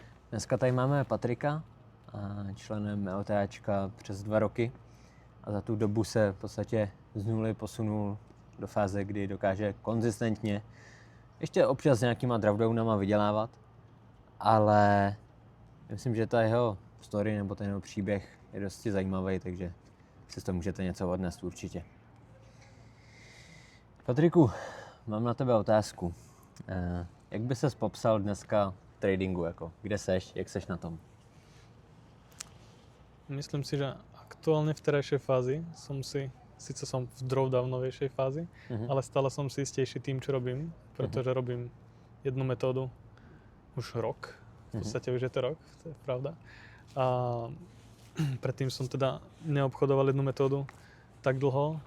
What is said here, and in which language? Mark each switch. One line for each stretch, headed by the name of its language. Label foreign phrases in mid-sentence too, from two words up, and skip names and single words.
Czech: Dneska tady máme Patrika, členem LTAčka přes 2 roky a za tu dobu se v podstatě z nuly posunul do fáze, kdy dokáže konzistentně, ještě občas s nějakýma drawdownama vydělávat, ale myslím, že ta jeho story nebo ten jeho příběh je dosti zajímavý, takže si z toho můžete něco odnést určitě. Patriku, mám na tebe otázku. Jak by ses popsal dneska tradingu, jako kde seš, jak seš na tom?
Slovak: Myslím si, že aktuálne v terajšej fázi síce som v drawdownovejšej fázi, ale stále som si istejší tým, čo robím, pretože robím jednu metódu už rok. V podstate už je to rok, to je pravda. A predtým som teda neobchodoval jednu metódu tak dlho.